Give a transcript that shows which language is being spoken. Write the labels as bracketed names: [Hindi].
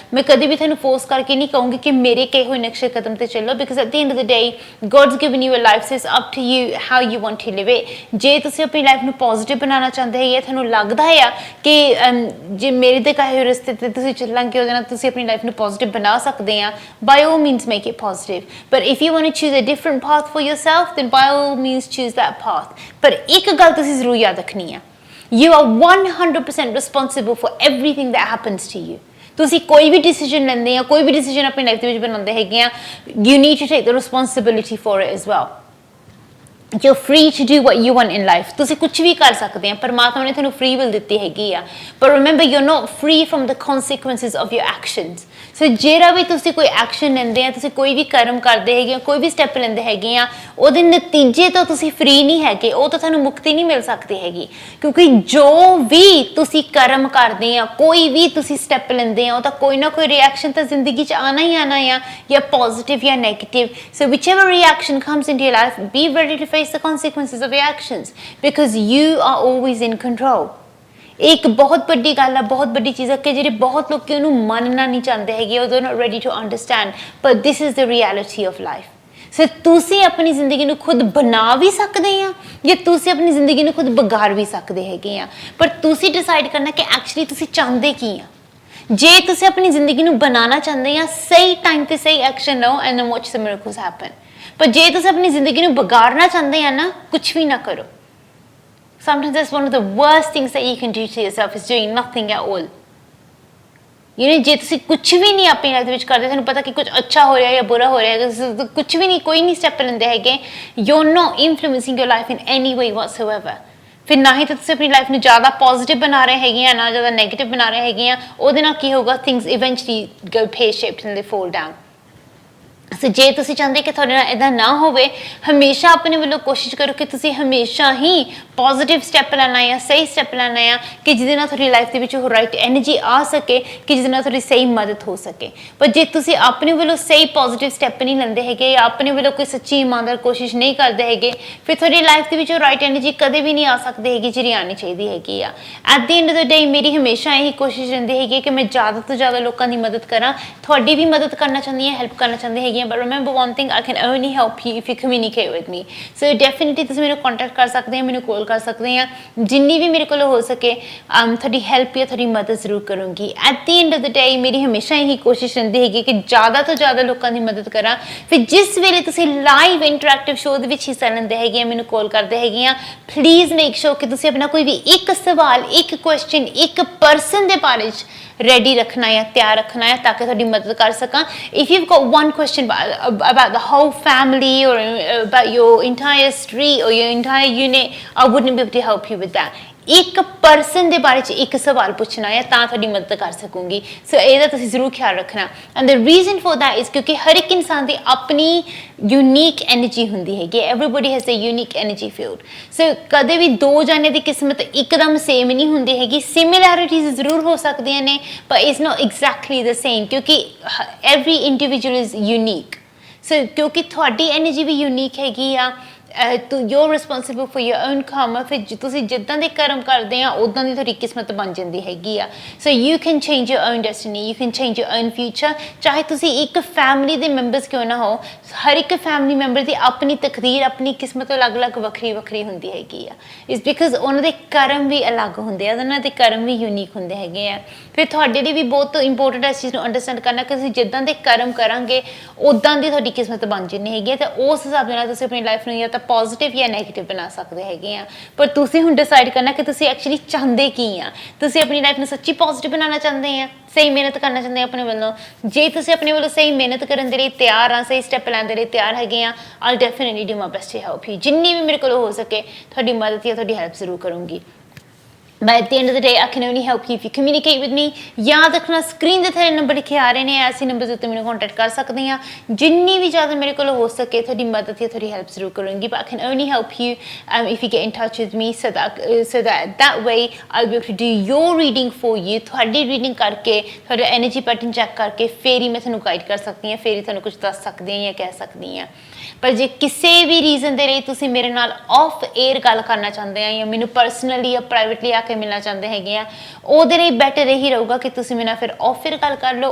[Punjabi] ਮੈਂ ਕਦੇ ਵੀ ਤੁਹਾਨੂੰ ਫੋਰਸ ਕਰਕੇ ਨਹੀਂ ਕਹੂੰਗੀ ਕਿ ਮੇਰੇ ਕਹੇ ਹੋਏ ਨਕਸ਼ੇ ਕਦਮ ਤੇ ਚੱਲੋ, [English] Because at the end of the day God's given you a life, so it's up to you how you want to live it। [Punjabi] ਜੇ ਤੁਸੀਂ ਆਪਣੀ ਲਾਈਫ ਨੂੰ ਪੋਜ਼ਿਟਿਵ ਬਣਾਉਣਾ ਚਾਹੁੰਦੇ ਹੈਗੇ, ਤੁਹਾਨੂੰ ਲੱਗਦਾ ਆ ਕਿ ਜੇ ਮੇਰੇ ਦੇ ਕਹੇ ਹੋਏ ਰਸਤੇ ਤੇ ਤੁਸੀਂ ਚੱਲਾਂਗੇ ਉਹਦੇ ਨਾਲ ਤੁਸੀਂ ਆਪਣੀ ਲਾਈਫ ਨੂੰ ਪੋਜ਼ਿਟਿਵ ਬਣਾ ਸਕਦੇ ਆ, [English] by all means make it positive। but if you want to choose a different path for yourself, then by all means choose that path। [Punjabi] ਪਰ ਇੱਕ ਗੱਲ ਤੁਸੀਂ ਜ਼ਰੂਰ ਯਾਦ ਰੱਖਣੀ ਆ, [English] you are 100% responsible for everything that happens to you। [Punjabi] ਤੁਸੀਂ ਕੋਈ ਵੀ ਡਿਸੀਜਨ ਲੈਂਦੇ ਆ, ਕੋਈ ਵੀ ਡਿਸੀਜਨ ਆਪਣੀ ਲਾਈਫ ਦੇ ਵਿੱਚ ਬਣਾਉਂਦੇ ਹੈਗੇ ਆ, [English] you need to take the responsibility for it as well। you're free to do what you want in life। [Punjabi] ਤੁਸੀਂ ਕੁਝ ਵੀ ਕਰ ਸਕਦੇ ਆ, ਪਰਮਾਤਮਾ ਨੇ ਤੁਹਾਨੂੰ ਫ੍ਰੀ ਵਿਲ ਦਿੱਤੀ ਹੈਗੀ ਆ। [English] but remember you're not free from the consequences of your actions। [Punjabi] ਸੋ ਜਿਹੜਾ ਵੀ ਤੁਸੀਂ ਕੋਈ ਐਕਸ਼ਨ ਲੈਂਦੇ ਆ, ਤੁਸੀਂ ਕੋਈ ਵੀ ਕਰਮ ਕਰਦੇ ਹੈਗੇ ਆ, ਕੋਈ ਵੀ ਸਟੈਪ ਲੈਂਦੇ ਹੈਗੇ ਆ, ਉਹਦੇ ਨਤੀਜੇ ਤੋਂ ਤੁਸੀਂ ਫ੍ਰੀ ਨਹੀਂ ਹੈਗੇ, ਉਹ ਤਾਂ ਤੁਹਾਨੂੰ ਮੁਕਤੀ ਨਹੀਂ ਮਿਲ ਸਕਦੀ ਹੈਗੀ। ਕਿਉਂਕਿ ਜੋ ਵੀ ਤੁਸੀਂ ਕਰਮ ਕਰਦੇ ਆ, ਕੋਈ ਵੀ ਤੁਸੀਂ ਸਟੈਪ ਲੈਂਦੇ ਆ, ਉਹ ਤਾਂ ਕੋਈ ਨਾ ਕੋਈ ਰਿਐਕਸ਼ਨ ਤਾਂ ਜ਼ਿੰਦਗੀ 'ਚ ਆਣਾ ਹੀ ਆਣਾ ਆ, ਜਾਂ ਪੋਜ਼ਿਟਿਵ ਜਾਂ negative. [English] So whichever reaction comes into your life, be ready to face the consequences of your actions, because you are always in control। [Punjabi] ਇੱਕ ਬਹੁਤ ਵੱਡੀ ਗੱਲ ਆ, ਬਹੁਤ ਵੱਡੀ ਚੀਜ਼ ਆ ਕਿ ਜਿਹੜੇ ਬਹੁਤ ਲੋਕ ਉਹਨੂੰ ਮੰਨਣਾ ਨਹੀਂ ਚਾਹੁੰਦੇ ਹੈਗੇ, ਉਹ [English] not ready to understand, but this is the reality of life। [Punjabi] ਸੋ ਤੁਸੀਂ ਆਪਣੀ ਜ਼ਿੰਦਗੀ ਨੂੰ ਖੁਦ ਬਣਾ ਵੀ ਸਕਦੇ ਆ, ਜਾਂ ਤੁਸੀਂ ਆਪਣੀ ਜ਼ਿੰਦਗੀ ਨੂੰ ਖੁਦ ਵਿਗਾੜ ਵੀ ਸਕਦੇ ਹੈਗੇ ਆ, ਪਰ ਤੁਸੀਂ ਡਿਸਾਈਡ ਕਰਨਾ ਕਿ ਐਕਚੁਅਲੀ ਤੁਸੀਂ ਚਾਹੁੰਦੇ ਕੀ ਆ। ਜੇ ਤੁਸੀਂ ਆਪਣੀ ਜ਼ਿੰਦਗੀ ਨੂੰ ਬਣਾਉਣਾ ਚਾਹੁੰਦੇ ਆ, ਸਹੀ ਟਾਈਮ ਤੇ ਸਹੀ ਐਕਸ਼ਨ ਲਓ [English] and then watch the miracles happen। [Punjabi] ਪਰ ਜੇ ਤੁਸੀਂ ਆਪਣੀ ਜ਼ਿੰਦਗੀ ਨੂੰ ਵਿਗਾੜਨਾ ਚਾਹੁੰਦੇ ਆ ਨਾ, ਕੁਝ ਵੀ ਨਾ ਕਰੋ। [English] Sometimes that's one of the worst things that you can do to yourself, is doing nothing at all। [Punjabi] ਜੇ ਤੁਸੀਂ ਕੁਝ ਵੀ ਨਹੀਂ ਆਪਣੀ ਲਾਈਫ ਦੇ ਵਿੱਚ ਕਰਦੇ, ਤੁਹਾਨੂੰ ਪਤਾ ਕਿ ਕੁਝ ਅੱਛਾ ਹੋ ਰਿਹਾ ਜਾਂ ਬੁਰਾ ਹੋ ਰਿਹਾ, ਕੁਝ ਵੀ ਨਹੀਂ, ਕੋਈ ਨਹੀਂ ਸਟੈਪ ਲੈਂਦੇ ਹੈਗੇ, [English] you're not influencing your life in any way whatsoever। [Punjabi] ਫਿਰ ਨਾ ਹੀ ਤਾਂ ਤੁਸੀਂ ਆਪਣੀ ਲਾਈਫ ਨੂੰ ਜ਼ਿਆਦਾ ਪੋਜ਼ਿਟਿਵ ਬਣਾ ਰਹੇ ਹੈਗੇ ਆ, ਨਾ ਜ਼ਿਆਦਾ ਨੈਗੇਟਿਵ ਬਣਾ ਰਹੇ ਹੈਗੇ ਆ। ਉਹਦੇ ਨਾਲ ਕੀ ਹੋਊਗਾ, [English] things eventually go pear-shaped and they fall down। [Punjabi] ਸੋ ਜੇ ਤੁਸੀਂ ਚਾਹੁੰਦੇ ਕਿ ਤੁਹਾਡੇ ਨਾਲ ਇੱਦਾਂ ਨਾ ਹੋਵੇ, ਹਮੇਸ਼ਾ ਆਪਣੇ ਵੱਲੋਂ ਕੋਸ਼ਿਸ਼ ਕਰੋ ਕਿ ਤੁਸੀਂ ਹਮੇਸ਼ਾ ਹੀ ਪੋਜ਼ਿਟਿਵ ਸਟੈਪ ਲੈਣਾ ਆ, ਸਹੀ ਸਟੈਪ ਲੈਣਾ ਆ, ਕਿ ਜਿਹਦੇ ਨਾਲ ਤੁਹਾਡੀ ਲਾਈਫ ਦੇ ਵਿੱਚ ਉਹ ਰਾਈਟ ਐਨਰਜੀ ਆ ਸਕੇ, ਕਿ ਜਿਹਦੇ ਨਾਲ ਤੁਹਾਡੀ ਸਹੀ ਮਦਦ ਹੋ ਸਕੇ। ਪਰ ਜੇ ਤੁਸੀਂ ਆਪਣੇ ਵੱਲੋਂ ਸਹੀ ਪੋਜ਼ਿਟਿਵ ਸਟੈਪ ਨਹੀਂ ਲੈਂਦੇ ਹੈਗੇ, ਜਾਂ ਆਪਣੇ ਵੱਲੋਂ ਕੋਈ ਸੱਚੀ ਇਮਾਨਦਾਰ ਕੋਸ਼ਿਸ਼ ਨਹੀਂ ਕਰਦੇ ਹੈਗੇ, ਫਿਰ ਤੁਹਾਡੀ ਲਾਈਫ ਦੇ ਵਿੱਚ ਉਹ ਰਾਈਟ ਐਨਰਜੀ ਕਦੇ ਵੀ ਨਹੀਂ ਆ ਸਕਦੀ ਹੈਗੀ, ਜਿਹੜੀ ਆਉਣੀ ਚਾਹੀਦੀ ਹੈਗੀ ਆ। [English] at the end of the day [Punjabi] ਮੇਰੀ ਹਮੇਸ਼ਾ ਇਹੀ ਕੋਸ਼ਿਸ਼ ਰਹਿੰਦੀ ਹੈਗੀ ਕਿ ਮੈਂ ਜ਼ਿਆਦਾ ਤੋਂ ਜ਼ਿਆਦਾ ਲੋਕਾਂ ਦੀ ਮਦਦ ਕਰਾਂ, ਤੁਹਾਡੀ ਵੀ ਮਦਦ ਕਰਨਾ ਚਾਹੁੰਦੀ ਹਾਂ, ਹੈਲਪ ਕਰਨਾ ਚਾਹੁੰਦੀ ਹੈਗੀ। [English] but remember one thing, I can only help you if you communicate with me। [Punjabi] so definitely ਤੁਸੀਂ ਮੈਨੂੰ ਕੰਟੈਕਟ ਕਰ ਸਕਦੇ ਆ, ਮੈਨੂੰ ਕਾਲ ਕਰ ਸਕਦੇ ਆ, ਜਿੰਨੀ ਵੀ ਮੇਰੇ ਕੋਲ ਹੋ ਸਕੇ ਤੁਹਾਡੀ ਹੈਲਪ ਜਾਂ ਤੁਹਾਡੀ ਮਦਦ ਜ਼ਰੂਰ ਕਰੂੰਗੀ। [English] at the end of the day [Punjabi] ਮੇਰੀ ਹਮੇਸ਼ਾ ਇਹੀ ਕੋਸ਼ਿਸ਼ ਰਹਿੰਦੀ ਹੈਗੀ ਕਿ ਜ਼ਿਆਦਾ ਤੋਂ ਜ਼ਿਆਦਾ ਲੋਕਾਂ ਦੀ ਮਦਦ ਕਰਾਂ। ਫਿਰ ਜਿਸ ਵੇਲੇ ਤੁਸੀਂ ਲਾਈਵ ਇੰਟਰੈਕਟਿਵ ਸ਼ੋਅ ਦੇ ਵਿੱਚ ਹਿੱਸਾ ਲੈਂਦੇ ਹੈਗੇ ਆ, ਮੈਨੂੰ ਕਾਲ ਕਰਦੇ ਹੈਗੇ ਆ, [English] please make sure [Punjabi] ਕਿ ਤੁਸੀਂ ਆਪਣਾ ਕੋਈ ਵੀ ਇੱਕ ਸਵਾਲ, ਇੱਕ ਕੁਐਸਚਨ, ਇੱਕ ਪਰਸਨ ਦੇ ਬਾਰੇ 'ਚ ready ਰੱਖਣਾ ਹੈ, ਤਿਆਰ ਰੱਖਣਾ ਹੈ, ਤਾਂ ਕਿ ਤੁਹਾਡੀ ਮਦਦ ਕਰ ਸਕਾਂ। [English] if you've got one question about the whole family, or about your entire street or your entire unit, I wouldn't be able to help you with that। [Punjabi] ਇੱਕ ਪਰਸਨ ਦੇ ਬਾਰੇ 'ਚ ਇੱਕ ਸਵਾਲ ਪੁੱਛਣਾ ਹੈ, ਤਾਂ ਤੁਹਾਡੀ ਮਦਦ ਕਰ ਸਕੂੰਗੀ। ਸੋ ਇਹਦਾ ਤੁਸੀਂ ਜ਼ਰੂਰ ਖਿਆਲ ਰੱਖਣਾ। [English] and the reason for that is [Punjabi] ਕਿਉਂਕਿ ਹਰ ਇੱਕ ਇਨਸਾਨ ਦੀ ਆਪਣੀ ਯੂਨੀਕ ਐਨਰਜੀ ਹੁੰਦੀ ਹੈਗੀ, [English] Everybody has a unique energy field. [Punjabi] ਸੋ ਕਦੇ ਵੀ ਦੋ ਜਾਣੇ ਦੀ ਕਿਸਮਤ ਇੱਕਦਮ ਸੇਮ ਨਹੀਂ ਹੁੰਦੀ ਹੈਗੀ, ਸਿਮਿਲੈਰਿਟੀਜ਼ ਜ਼ਰੂਰ ਹੋ ਸਕਦੀਆਂ ਨੇ, ਪਰ [English] it's not exactly the same, [Punjabi] ਕਿਉਂਕਿ [English] Every individual is unique. [Punjabi] ਸੋ ਕਿਉਂਕਿ ਤੁਹਾਡੀ ਐਨਰਜੀ ਵੀ ਯੂਨੀਕ ਹੈਗੀ ਆ, [English] you're responsible for your own karma। [Punjabi] ਫਿਰ ਤੁਸੀਂ ਜਿੱਦਾਂ ਦੇ ਕਰਮ ਕਰਦੇ ਆ, ਉਦਾਂ ਦੀ ਤੁਹਾਡੀ ਕਿਸਮਤ ਬਣ ਜਾਂਦੀ ਹੈਗੀ ਆ। [English] So you can change your own destiny, you can change your own future। [Punjabi] ਚਾਹੇ ਤੁਸੀਂ ਇੱਕ ਫੈਮਿਲੀ ਦੇ ਮੈਂਬਰਸ ਕਿਉਂ ਨਾ ਹੋ, ਹਰ ਇੱਕ ਫੈਮਿਲੀ ਮੈਂਬਰ ਦੀ ਆਪਣੀ ਤਕਦੀਰ, ਆਪਣੀ ਕਿਸਮਤ ਅਲੱਗ-ਅਲੱਗ ਵੱਖਰੀ ਵੱਖਰੀ ਹੁੰਦੀ ਹੈਗੀ ਆ। [English] it's because [Punjabi] ਉਹਨਾਂ ਦੇ ਕਰਮ ਵੀ ਅਲੱਗ ਹੁੰਦੇ ਆ, ਉਹਨਾਂ ਦੇ ਕਰਮ ਵੀ ਯੂਨੀਕ ਹੁੰਦੇ ਹੈਗੇ ਆ। ਫਿਰ ਤੁਹਾਡੇ ਲਈ ਵੀ ਬਹੁਤ ਇੰਪੋਰਟੈਂਟ ਇਸ ਚੀਜ਼ ਨੂੰ ਅੰਡਰਸਟੈਂਡ ਕਰਨਾ ਕਿ ਤੁਸੀਂ ਜਿੱਦਾਂ ਦੇ ਕਰਮ ਕਰਾਂਗੇ, ਉਦਾਂ ਦੀ ਤੁਹਾਡੀ ਕਿਸਮਤ ਬਣ ਜਾਂਦੀ ਹੈਗੀ ਆ। ਤੇ ਉਸ ਹਿਸਾਬ ਦੇ ਨਾਲ ਤੁਸੀਂ ਆਪਣੀ ਲਾਈਫ ਨੂੰ ਜਾਂ ਤਾਂ ਪੋਜ਼ਿਟਿਵ ਜਾਂ ਨੈਗੇਟਿਵ ਬਣਾ ਸਕਦੇ ਹੈਗੇ ਆ। ਪਰ ਤੁਸੀਂ ਹੁਣ ਡਿਸਾਈਡ ਕਰਨਾ ਕਿ ਤੁਸੀਂ ਐਕਚੁਅਲੀ ਚਾਹੁੰਦੇ ਕੀ ਆ। ਤੁਸੀਂ ਆਪਣੀ ਲਾਈਫ ਨੂੰ ਸੱਚੀ ਪੋਜ਼ਿਟਿਵ ਬਣਾਉਣਾ ਚਾਹੁੰਦੇ ਆ, ਸਹੀ ਮਿਹਨਤ ਕਰਨਾ ਚਾਹੁੰਦੇ ਆ ਆਪਣੇ ਵੱਲੋਂ। ਜੇ ਤੁਸੀਂ ਆਪਣੇ ਵੱਲੋਂ ਸਹੀ ਮਿਹਨਤ ਕਰਨ ਦੇ ਲਈ ਤਿਆਰ ਆ, ਸਹੀ ਸਟੈਪ ਲੈਣ ਦੇ ਲਈ ਤਿਆਰ ਹੈਗੇ ਆ, [English] I definitely do my best to help you. [Punjabi] ਜਿੰਨੀ ਵੀ ਮੇਰੇ ਕੋਲ ਹੋ ਸਕੇ ਤੁਹਾਡੀ ਮਦਦ ਜਾਂ ਤੁਹਾਡੀ ਹੈਲਪ ਜ਼ਰੂਰ ਕਰੂੰਗੀ। [English] But at the end of the day, I can only help you if you communicate with me. [Punjabi] याद रखना स्क्रीन ਦੇ ਥੱਲੇ ਨੰਬਰ ਲਿਖੇ ਆ ਰਹੇ ਨੇ, ਐਸੇ ਨੰਬਰ ਉੱਤੇ ਮੈਨੂੰ ਕੰਟੈਕਟ ਕਰ ਸਕਦੇ ਆ। ਜਿੰਨੀ ਵੀ ਜ਼ਿਆਦਾ ਮੇਰੇ ਕੋਲ ਹੋ ਸਕੇ ਤੁਹਾਡੀ ਮਦਦ ਜਾਂ ਤੁਹਾਡੀ ਹੈਲਪ ਜ਼ਰੂਰ ਕਰੂੰਗੀ। [English] But I can only help you if you get in touch with me so that way I'll be able to do your reading for you। [Punjabi] ਤੁਹਾਡੀ ਰੀਡਿੰਗ ਕਰਕੇ ਤੁਹਾਡਾ ਐਨਰਜੀ ਪੈਟਰਨ ਚੈੱਕ ਕਰਕੇ ਫਿਰ ਹੀ ਮੈਂ ਤੁਹਾਨੂੰ ਗਾਈਡ ਕਰ ਸਕਦੀ ਹਾਂ, ਫਿਰ ਹੀ ਤੁਹਾਨੂੰ ਕੁਝ ਦੱਸ ਸਕਦੀ ਹਾਂ ਜਾਂ ਕਹਿ ਸਕਦੀ ਹਾਂ। ਪਰ ਜੇ ਕਿਸੇ ਵੀ ਰੀਜ਼ਨ ਦੇ ਲਈ ਤੁਸੀਂ ਮੇਰੇ ਨਾਲ ਆਫ 에ਅਰ ਗੱਲ ਕਰਨਾ ਚਾਹੁੰਦੇ ਆ ਜਾਂ ਮੈਨੂੰ ਪਰਸਨਲੀ ਜਾਂ ਪ੍ਰਾਈਵੇਟਲੀ ਆ ਕੇ ਮਿਲਣਾ ਚਾਹੁੰਦੇ ਹੈਗੇ ਆ, ਉਹਦੇ ਲਈ ਬੈਟਰ ਇਹੀ ਰਹੂਗਾ ਕਿ ਤੁਸੀਂ ਮੇਰੇ ਨਾਲ ਫਿਰ ਆਫ 에ਅਰ ਗੱਲ ਕਰ ਲਓ।